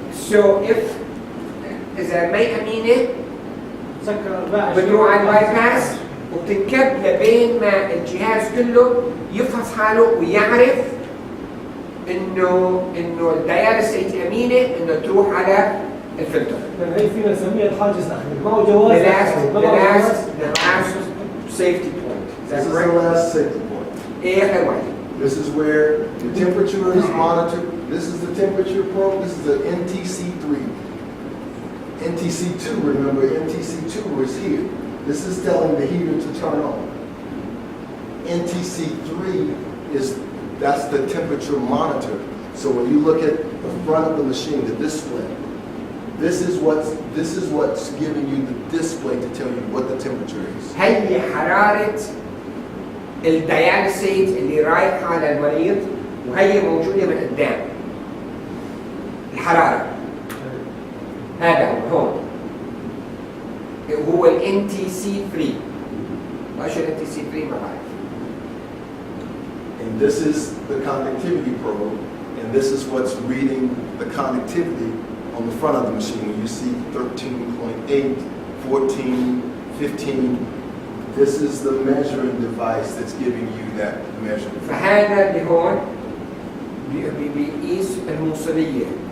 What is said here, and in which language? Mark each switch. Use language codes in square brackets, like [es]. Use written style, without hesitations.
[en] So if [ar] اذا ما امينة بتروح على الباي باس وبتنكب لبين ما الجهاز كله يفحص حاله ويعرف انه الدياليسيت امينه انه تروح على الفلتر. هي فينا نسميها الحاجز الاخير، ما هو جواز. [en] The last safety point. This is the last safety point. [ar] اخر واحد. [en] This is where the temperature is monitored. This is the temperature probe. This is the NTC3. NTC2, remember, NTC2 was here. This is telling the heater to turn on. NTC3 that's the temperature monitor. So when you look at the front of the machine, the display, this is what's giving you the display to tell you what the temperature is. [ar] هي حرارة الدياليسيت اللي رايحة على المريض وهي موجودة من قدام. الحرارة هذا هون هو ال NTC3. ايش ال NTC3 ما بعرف. [en] And this is the conductivity probe, and this is what's reading the conductivity on the front of the machine. When you see 13.8, 14, 15, this is the measuring device that's giving you that measurement. [ar] فهذا اللي هون بيقيس الموصلية.